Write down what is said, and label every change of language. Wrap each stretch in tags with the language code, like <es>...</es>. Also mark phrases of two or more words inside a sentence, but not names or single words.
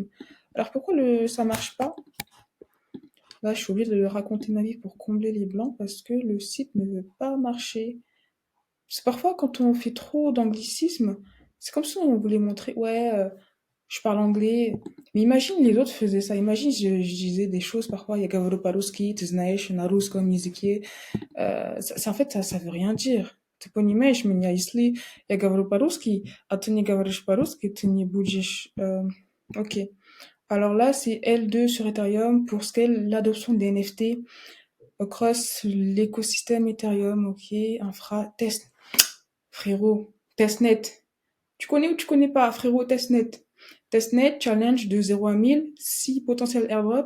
<fr>Alors pourquoi ça marche pas? Là, je suis obligée de raconter ma vie pour combler les blancs parce que le site ne veut pas marcher. C'est parfois quand on fait trop d'anglicisme, c'est comme si on voulait montrer, ouais, je parle anglais. Mais imagine les autres faisaient ça. Imagine, je disais des choses parfois,</fr> <ru>я говорю по-русски, ты знаешь, на русском языке.</ru> <fr>En fait, ça veut rien dire.</fr> <ru>Ты понимаешь меня, если я говорю по-русски, а ты не говоришь по-русски, ты не будешь...</ru> <fr>Ok. Alors là, c'est L2 sur Ethereum pour scale l'adoption des NFT across l'écosystème Ethereum. Ok. Infra, test. Frérot, testnet. Tu connais ou tu connais pas, frérot, testnet. Testnet, challenge de 0 à 1000, 6 potentiels airdrop.</fr>